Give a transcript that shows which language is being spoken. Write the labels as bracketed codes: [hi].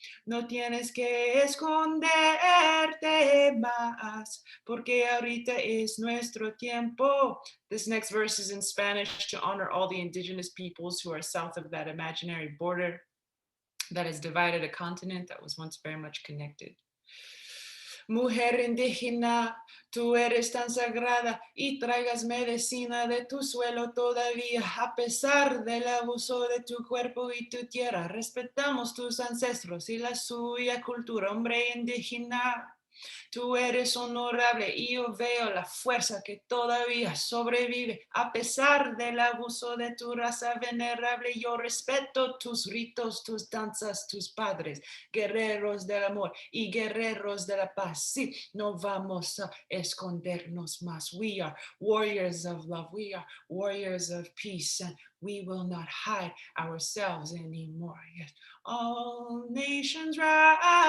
[es] No tienes que esconderte más, porque ahorita es nuestro tiempo. [en] This next verse is in Spanish to honor all the indigenous peoples who are south of that imaginary border. that has divided a continent that was once very much connected. [es] Mujer indígena, tú eres tan sagrada y traigas medicina de tu suelo todavía, a pesar del abuso de tu cuerpo y tu tierra. Respetamos tus ancestros y la suya cultura, hombre indígena. Tú eres honorable y yo veo la fuerza que todavía sobrevive a pesar del abuso de tu raza venerable. Yo respeto tus ritos, tus danzas, tus padres, guerreros del amor y guerreros de la paz. Sí, no vamos a escondernos más. [en] We are warriors of love. We are warriors of peace, and we will not hide ourselves anymore. Yes, all nations rise.